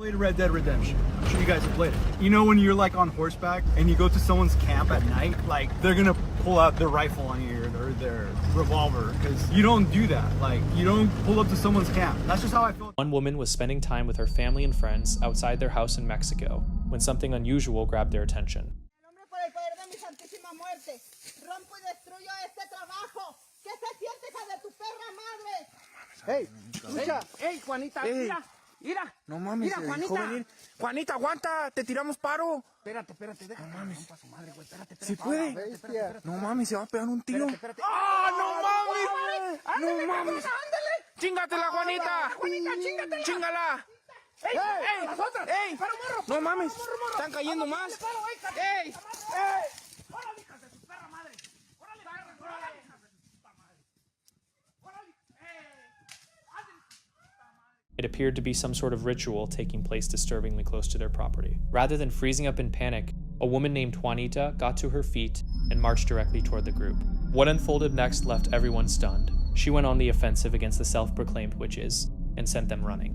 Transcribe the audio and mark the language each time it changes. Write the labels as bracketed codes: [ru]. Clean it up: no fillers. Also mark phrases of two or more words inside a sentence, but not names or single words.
[en] Played Red Dead Redemption. I'm sure you guys have played it. You know when you're like on horseback and you go to someone's camp at night, like they're gonna pull out their rifle on you or their revolver, because you don't do that. Like, you don't pull up to someone's camp. That's just how I felt. One woman was spending time with her family and friends outside their house in Mexico when something unusual grabbed their attention. [es] Hey, escucha. Hey, Juanita, mira. Mira. No mames, mira, Juanita. Joven. Juanita, aguanta, te tiramos paro. Espérate, deja. No mames. Su madre, güey. Espérate. ¿Sí puede? Espérate. No mames, se va a pegar un tiro. Espérate. ¡Ah, no mames! Ándale, No mames. ándale. ¡Chingatela, Juanita! Juanita, chingatela. ¡Chingala! ¡Ey! ¡Ey! ¡Ey! ¡No mames! ¡Están cayendo más! ¡Ey! ¡Ey! ¡Órale, hijas de su perra madre! ¡Órale, órale! [en] It appeared to be some sort of ritual taking place disturbingly close to their property. Rather than freezing up in panic, a woman named Juanita got to her feet and marched directly toward the group. What unfolded next left everyone stunned. She went on the offensive against the self-proclaimed witches and sent them running.